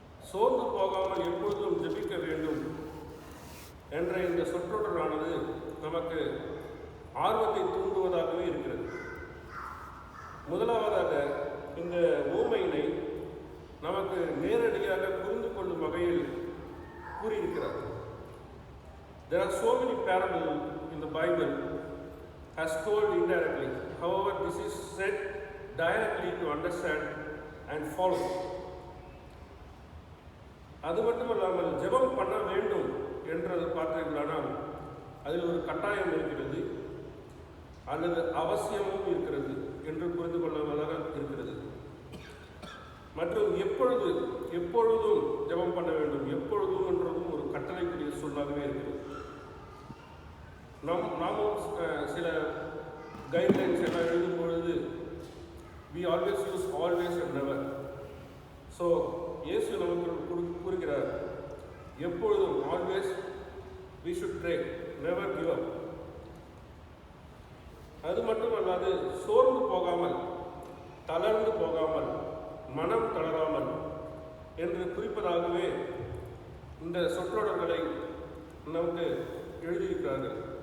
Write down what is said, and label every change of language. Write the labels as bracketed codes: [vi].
[ta] சோர்ந்து போகாமல் எப்பொழுதும் ஜெபிக்க வேண்டும் என்ற இந்த சொற்றொடரானது நமக்கு ஆர்வத்தை தூண்டுவதாகவே இருக்கிறது. முதலாவதாக இந்த ஊமையினை நமக்கு நேரடியாக புரிந்து கொள்ளும் வகையில் கூறியிருக்கிறார். [en] There are so many parables in the Bible as told indirectly. However, this is said directly to understand and follow. [ta] அது மட்டுமல்லாமல் ஜெபம் பண்ண வேண்டும் என்றது பார்த்தீர்களானால் அதில் ஒரு கட்டாயம் இருக்கிறது அல்லது அவசியமும் இருக்கிறது என்று புரிந்து கொள்வதாக இருக்கிறது. மற்றும் எப்பொழுதும் ஜெபம் பண்ண வேண்டும், எப்பொழுதும் என்றதும் ஒரு கட்டளைக்குரிய சொல்லாகவே இருக்கிறது. நாமும் சில கைட்லைன்ஸ் எல்லாம் எழுதும் பொழுது [en] we always use always and never. [ta] So இயேசு நமக்கு கூறுகிறார், எப்பொழுதும் [en] always we should pray, never give up. [ta] அது மட்டுமல்லாது சோர்ந்து போகாமல், தளர்ந்து போகாமல், மனம் தளராமல் என்று குறிப்பதாகவே இந்த சொற்றொடர்களை நமக்கு எழுதியிருக்கிறார்கள்.